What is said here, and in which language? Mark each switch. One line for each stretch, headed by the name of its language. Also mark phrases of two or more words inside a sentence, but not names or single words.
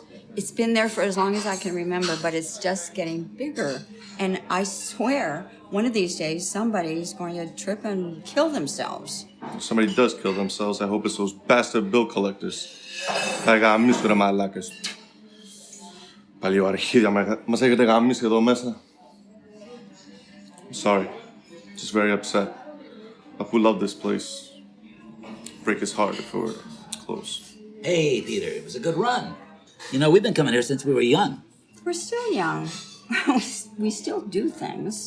English: It's been there for as long as I can remember, but it's just getting bigger. And I swear, one of these days, somebody's going to trip and kill themselves. If somebody does kill themselves, I hope it's those bastard bill collectors.
Greek: Τα γαμίσου ρε μαλάκες. Παλιό αρχίδια μας έχετε γαμίσει εδώ μέσα.
English: Sorry, just very upset. Apu loved this place. Break his heart if it were close. Hey, Peter, it was a good run. You know, we've been coming here since we were young. We're still young. We still do things.